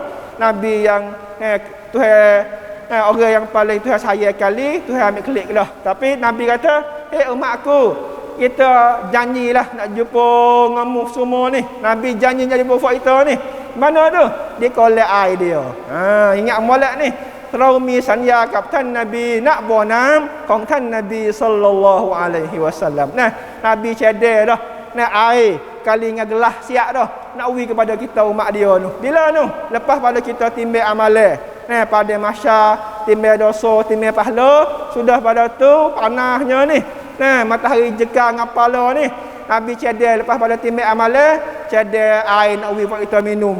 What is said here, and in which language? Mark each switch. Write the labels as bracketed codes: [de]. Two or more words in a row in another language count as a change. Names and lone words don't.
[mfa] Nabi yang Tuhan orang yang paling Tuhan sayang kali, Tuhan ambil klik lah. Tapi Nabi kata, umat aku, kita janjilah nak jumpa ngamu semua ni. Nabi janji jadi buat kita ni. Mana tu? Dia kolek air dia. Ingat molek ni. [th] เรามีสัญญากับท่านนบีณบ่อน้ำของท่านนบีศ็อลลัลลอฮุอะลัยฮิวะซัลลัม. [mfa] Nabi cedek dah. Air kali dengan gelas siap dah nak uwi kepada kita umat dia tu. Bila tu? Lepas pada kita timbang amalan. Pada masa timbang dosa, timbang pahala, sudah pada tu panahnya ni. Matahari jekar dengan kepala ni. Nabi cedek lepas pada timbang amalan, cedek air nak uwi buat kita minum.